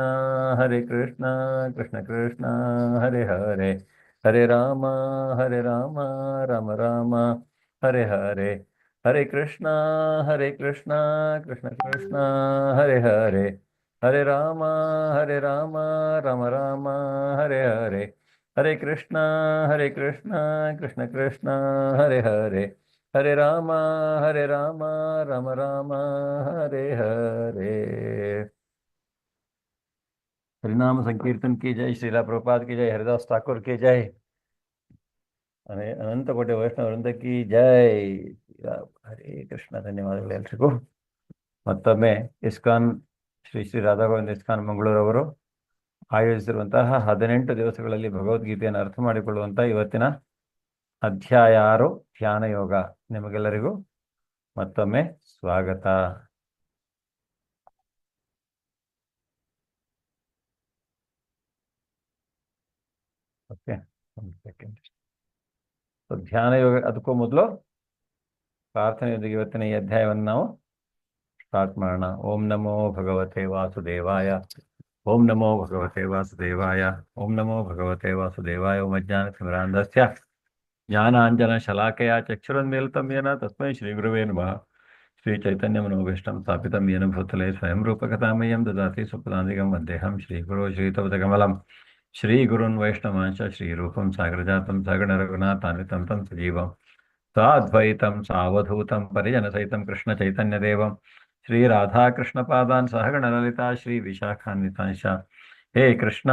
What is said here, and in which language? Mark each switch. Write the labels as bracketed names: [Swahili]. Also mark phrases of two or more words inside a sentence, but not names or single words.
[Sanskrit] ಕೃಷ್ಣ ಕೃಷ್ಣ ಹರೆ ಹರೆ, ಹರೆ ರಾಮ ರಾಮ ರಾಮ ಹರೆ ಹರೆ, ಹರೆ ಕೃಷ್ಣ ಕೃಷ್ಣ ಕೃಷ್ಣ ಹರೆ ಹರೆ, ಹರೆ ರಾಮ ರಾಮ ರಾಮ ಹರೆ ಹರೆ, ಹರೆ ಕೃಷ್ಣ ಕೃಷ್ಣ ಕೃಷ್ಣ ಹರೆ ಹರೆ, ಹರೆ ರಾಮ ರಾಮ ರಾಮ ಹರೆ ಹರೆ. [Hindi] हरिनाम संकीर्तन की जय, श्रीला प्रभुपाद की जय, हरिदास ठाकुर की जय, अनंत कोटि वैष्णव वृंद की जय. हरे कृष्ण. [Kannada] ಧನ್ಯವಾದಗಳು ಎಲ್ರಿಗೂ. ಮತ್ತೊಮ್ಮೆ ಇಸ್ಕಾನ್ ಶ್ರೀ ಶ್ರೀ ರಾಧಾಗೋವಿಂದ ಇಸ್ಕಾನ್ ಮಂಗಳೂರವರು ಆಯೋಜಿಸಿರುವಂತಹ 18 ದಿವಸಗಳಲ್ಲಿ ಭಗವದ್ಗೀತೆಯನ್ನು ಅರ್ಥ ಮಾಡಿಕೊಳ್ಳುವಂತಹ ಇವತ್ತಿನ ಅಧ್ಯಾಯ 6 ಧ್ಯಾನ ಯೋಗ ನಿಮಗೆಲ್ಲರಿಗೂ ಮತ್ತೊಮ್ಮೆ ಸ್ವಾಗತ. ಓಕೆ, ಒಂದು ಸೆಕೆಂಡ್. ಧ್ಯಾನ ಯೋಗ ಅದಕ್ಕೂ ಮೊದಲು ಪ್ರಾರ್ಥನೆಯೊಂದಿಗೆ ಇವತ್ತಿನ ಈ ಅಧ್ಯಾಯವನ್ನು ನಾವು ಸ್ಟಾರ್ಟ್ ಮಾಡೋಣ. [Sanskrit] ಓಂ ನಮೋ ಭಗವತೆ ವಾಸುದೇವಾಯ, ಓಂ ನಮೋ ಭಗವತೆ ವಾಸುದೇವಾಯ, ಓಂ ನಮೋ ಭಗವತೆ ವಾಸುದೇವಾಯ. ಓಂ ಅಜ್ಞಾನತಿಮಿರಾಂಧಸ್ಯ ಜ್ಞಾನಾಂಜನ ಶಲಾಕಯ ಚಕ್ಷುರುನ್ಮೀಲಿತಂ ಯೇನ ತಸ್ಮೈ ಶ್ರೀ ಗುರುವೇ ನಮಃ. श्रीचैतन्यमनोभीष्टं स्थापितं येन भूतले स्वयं रूपकथामयं ददाति सुपदान्तिकं वन्देऽहं श्रीगुरो श्रीतपदकमलं श्रीगुरुन् वैष्णवांश्च श्रीरूपं सागरजातं सगणरघुनाथान्वितं तं सजीवं साद्वैतं सावधूतं परिजनसहितं कृष्णचैतन्यदेवं श्रीराधाकृष्णपादान् सहगणललिता श्रीविशाखान्वितांश्च हे कृष्णा